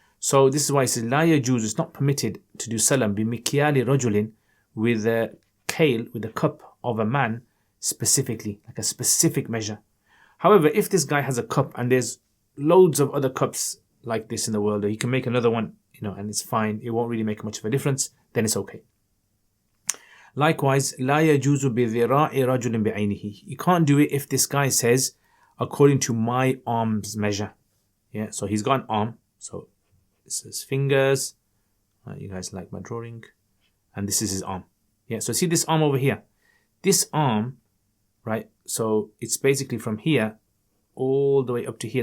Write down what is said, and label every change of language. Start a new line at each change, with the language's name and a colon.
English: So this is why it says
Arabic: لا يجوز,
English: it's not permitted to do salam
Arabic: بمكيال رجل,
English: with a kale, with a cup of a man specifically, like a specific measure. However, if this guy has a cup and there's loads of other cups like this in the world, or he can make another one, and it's fine, it won't really make much of a difference, then it's okay.
Arabic: Likewise, لا يجوز بذراع رجل بعينه.
English: You can't do it if this guy says, according to my arm's measure. Yeah, so he's got an arm, so this is fingers. You guys like my drawing, and this is his arm. Yeah, so see this arm over here. This arm, right? So it's basically from here all the way up to here.